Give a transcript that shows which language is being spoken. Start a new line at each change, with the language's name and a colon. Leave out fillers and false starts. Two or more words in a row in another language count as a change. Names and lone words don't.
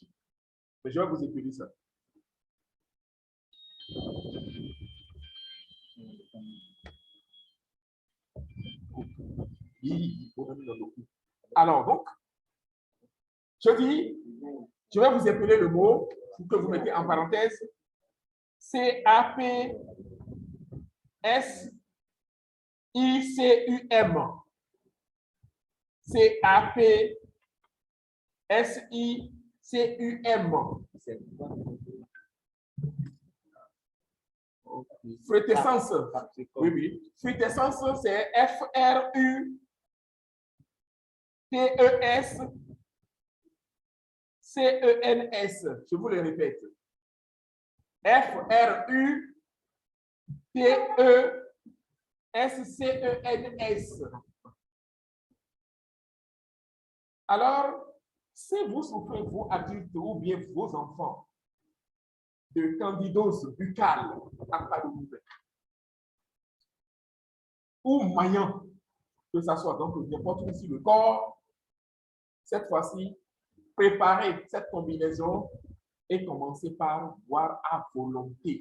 French: Mais je vais vous écrire ça. Alors, donc, je dis, je vais vous épeler le mot que vous mettez en parenthèse. C-A-P-S-I-C-U-M. C-A-P-S-I-C-U-M. Fruitescence. Oui, oui. Fruitescence, c'est F-R-U-T-E-S-C-E-N-S. Je vous le répète. F-R-U-T-E-S-C-E-N-S. Alors, si vous souffrez, vous adultes ou bien vos enfants, de candidose buccale, ou maillant, que ça soit donc n'importe où sur le corps, cette fois-ci, préparez cette combinaison et commencez par boire à volonté.